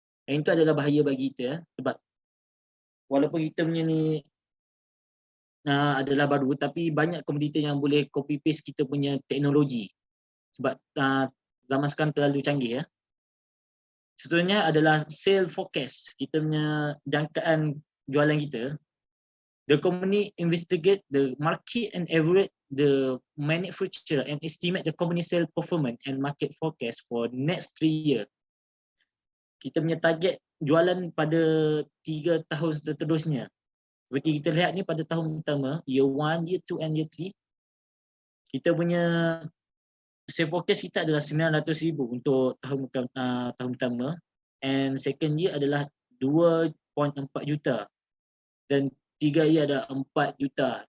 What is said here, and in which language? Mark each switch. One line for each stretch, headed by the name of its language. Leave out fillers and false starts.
Malay: Yang itu adalah bahaya bagi kita, sebab walaupun kita punya ni adalah baru, tapi banyak kompetitor yang boleh copy paste kita punya teknologi, sebab zaman sekarang terlalu canggih ya. Seterusnya adalah sale forecast, kita punya jangkaan jualan kita.
English: The company investigate the market and evaluate the manufacturer and estimate the company sale performance and market forecast for next 3 year.
Malay: Kita punya target jualan pada 3 tahun seterusnya. Seperti kita lihat ni pada tahun pertama,
English: year 1, year 2 and year 3,
Malay: kita punya sale forecast kita adalah 900,000 untuk tahun pertama,
English: and second year
Malay: adalah 2.4 juta dan 3 year adalah 4 juta.